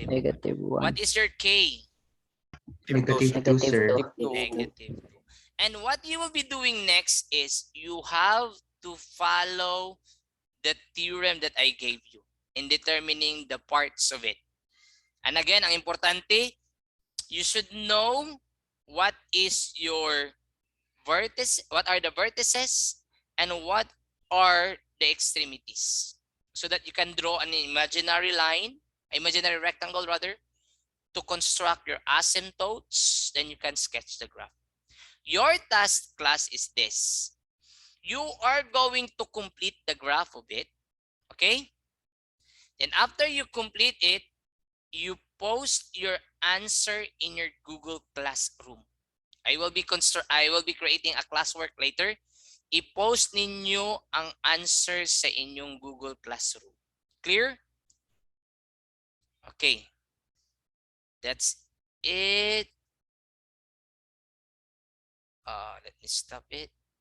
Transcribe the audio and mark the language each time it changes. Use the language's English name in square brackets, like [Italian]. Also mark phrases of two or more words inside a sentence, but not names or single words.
[English] Negative 1. What is your K? Negative 2, sir. Negative 2. And what you will be doing next is you have to follow the theorem that I gave you in determining the parts of it. And again, [Cebuano] ang importante, [English] you should know what is your vertex, what are the vertices, and what are the extremities, so that you can draw an imaginary line, imaginary rectangle rather, to construct your asymptotes. Then you can sketch the graph. Your task, class, is this. You are going to complete the graph of it, okay? Then after you complete it, you post your answer in your Google Classroom. I will be creating a classwork later. [Cebuano] I-post ninyo ang answer sa inyong Google Classroom. Clear? [English] Okay. That's it. Let me stop it.